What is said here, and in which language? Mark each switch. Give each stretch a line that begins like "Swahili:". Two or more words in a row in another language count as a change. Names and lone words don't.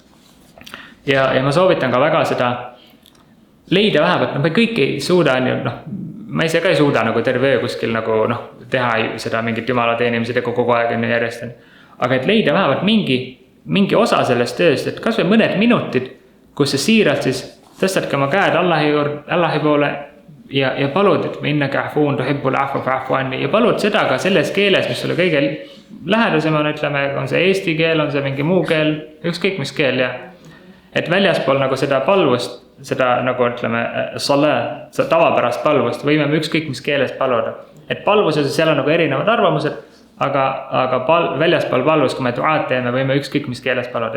Estonian: Ja ma soovitan ka väga seda leida vähemalt, me kõik ei suuda, ma ise ka ei suuda nagu terve öö kuskil nagu teha seda mingit jumala teenimise tegu kogu aeg järjest. Aga et leida vähemalt mingi osa sellest tööst, et kas või mõned minutid, kus sa siiralt siis tõstadki oma käed Allahi poole ja palud, et
Arabic: إنك عفو تحب العفو فاعف عني
Estonian: ja palud seda ka selles keeles, mis sulle kõige lähedasem on, ütleme, on see eesti keel, on see mingi muu keel, ükskõik mis keel ja et väljaspool nagu seda palvust, seda nagu ütleme seda tavapärast palvust võime me ükskõik mis keeles paluda. Et palvuses seal on nagu erinevad arvamused, aga väljaspool palvus, kui me duaad teeme, võime ükskõik mis keeles paluda.